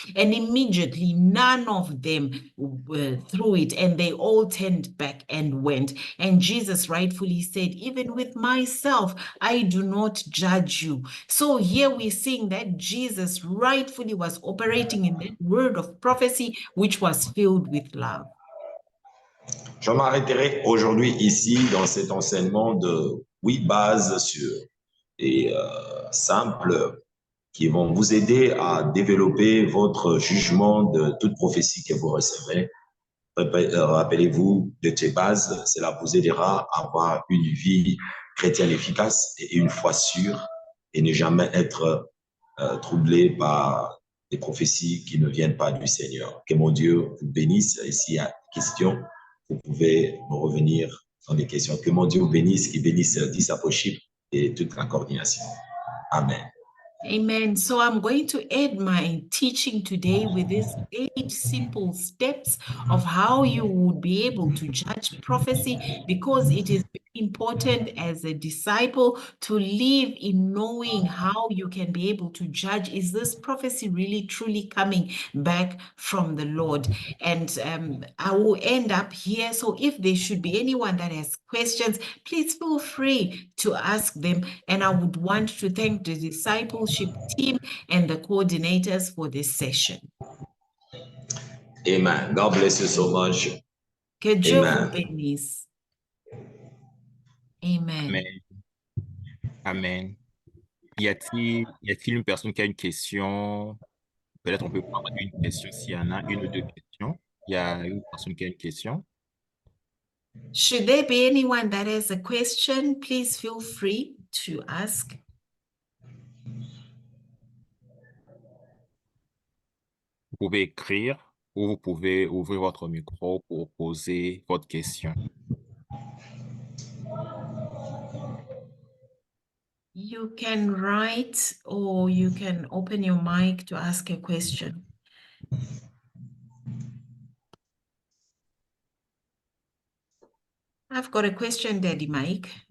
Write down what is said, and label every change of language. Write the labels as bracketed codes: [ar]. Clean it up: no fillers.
[en] And immediately none of them threw it, and they all turned back and went. And Jesus rightfully said, even with myself, I do not judge you. So here we're seeing that Jesus rightfully was operating in that word of prophecy, which was filled with love. [fr] Je m'arrêterai aujourd'hui ici dans cet enseignement de 8 bases sur et simples qui vont vous aider à développer votre jugement de toute prophétie que vous recevrez. Rappelez-vous de ces bases, cela vous aidera à avoir une vie chrétienne efficace et une foi sûre et ne jamais être troublé par des prophéties qui ne viennent pas du Seigneur. Que mon Dieu vous bénisse. Et s'il y a des questions, vous pouvez me revenir dans des questions. Que mon Dieu vous bénisse, qu'il bénisse Discipleship et toute la coordination. Amen. Amen. [en] So I'm going to end my teaching today with these 8 simple steps of how you would be able to judge prophecy, because it is important as a disciple to live in knowing how you can be able to judge, is this prophecy really truly coming back from the Lord? And I will end up here. So if there should be anyone that has questions, please feel free to ask them. And I would want to thank the discipleship team and the coordinators for this session. Amen. God bless you so much. [fr] Que Dieu Amen. vous bénisse. Amen. Amen. Amen. Y a-t-il une personne qui a une question? Peut-être on peut prendre une question s'il y en a une ou deux questions. Il y a une personne qui a une question. [en] Should there be anyone that has a question, please feel free to ask. [fr] Vous pouvez écrire ou vous pouvez ouvrir votre micro pour poser votre question. [en] You can write or you can open your mic to ask a question. I've got a question, Daddy Mike.